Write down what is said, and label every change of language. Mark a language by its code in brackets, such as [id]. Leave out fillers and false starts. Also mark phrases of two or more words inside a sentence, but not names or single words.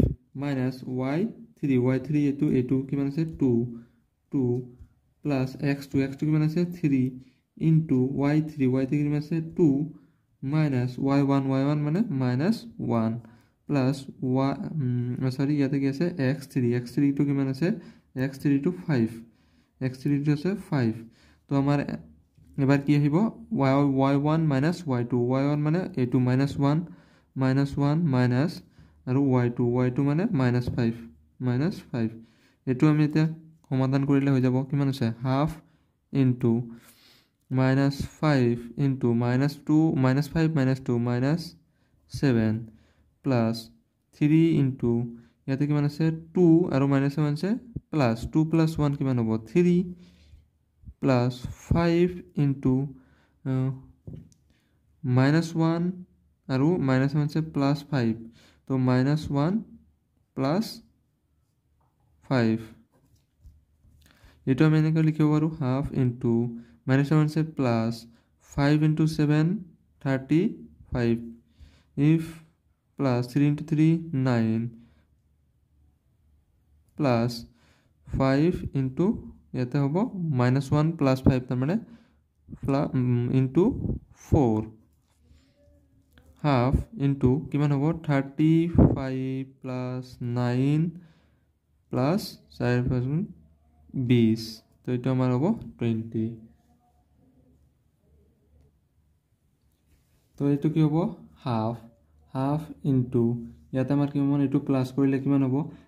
[as] minus y3 এটো কিমান আছে 2 plus x2 কিমান আছে 3 into y3 কিমান আছে 2 minus y1 মানে -1 plus ইয়াতে কি আছে x3 টো কিমান আছে x3 টো 5 x3 টো আছে 5 তো আমাৰ এবাৰ কি আহিব y1 minus y2 y1 মানে এটো -1 minus আৰু y2 মানে -5 এটো আমি এতিয়া সমাধান কৰিলে হৈ যাব কিমান আছে [en] half into [as] -5 ইনটু -2 -5 -2 -7 প্লাস 3 ইনটু ইয়াতে কিমান আছে 2 আৰু -7 আছে প্লাস 2 + 1 কিমান হ'ব 3 প্লাস 5 ইনটু -1 আৰু -7 আছে প্লাস 5 তো -1 plus 5 এটো আমি এনেকৈ লিখিব পাৰো [en] half into [as] -7 से [en] plus 5 into 7 35 if plus 3 into 3 9 [as] plus 5 into ইয়াতে হ'ব -1 plus 5 তাৰ মানে into 4 [en] half into [as] কিমান হ'ব 35 plus 9 plus 4 20 তো এটা আমাৰ হ'ব 20 তো এইটো কি হ'ব [en] half into [as] ইয়াতে আমাৰ কিমান এইটো প্লাস কৰিলে কিমান হ'ব